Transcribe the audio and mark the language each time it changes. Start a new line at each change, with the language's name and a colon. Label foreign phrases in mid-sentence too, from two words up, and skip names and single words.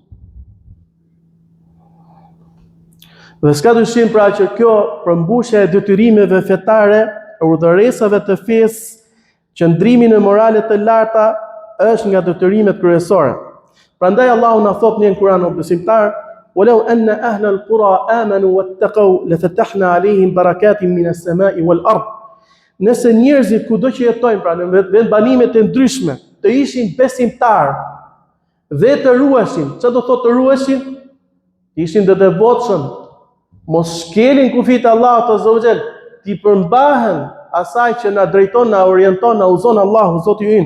Albanian: Dhe s'ka dyshim pra që kjo përmbushja e detyrimeve fetare, urdhëresave të fesë, qëndrimi në morale të larta është nga detyrimet kryesore. Prandaj Allahu na thot në Kur'an o besimtar:
Arabic: "ولو أن أهل القرى آمنوا واتقوا لفتحنا عليهم بركات من السماء والأرض."
Albanian: Nëse njerëzit kudo që jetojnë, pra në vendbanime të ndryshme, të ishin besimtar dhe të ruheshin, çfarë do thotë të ruheshin? Ishin të devotshëm, mos shkelin kufit Allahut
Arabic: عز وجل,
Albanian: ti përmbahen asaj që na drejton, na orienton, na udhëzon Allahu Zoti ynë.